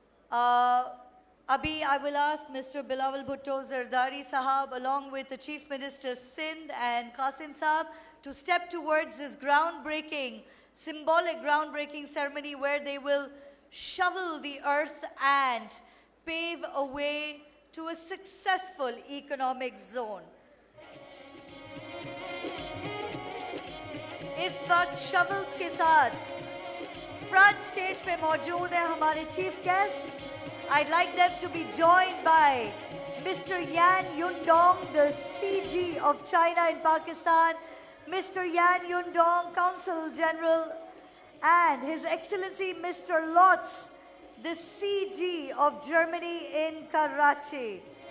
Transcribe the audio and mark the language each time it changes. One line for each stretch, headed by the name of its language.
English: Abhi, I will ask Mr. Bilawal Bhutto Zardari Sahab along with the Chief Minister Sindh and Qasim Sahab to step towards this groundbreaking, symbolic groundbreaking ceremony where they will shovel the earth and pave a way to a successful economic zone.
Hindi: इस वक्त shovels के साथ front stage पे मौजूद हैं हमारे chief guest.
English: I'd like them to be joined by Mr. Yan Yundong, the CG of China in Pakistan, Mr. Yan Yundong, Consul General, and His Excellency Mr. Lotz, the CG of Germany in Karachi.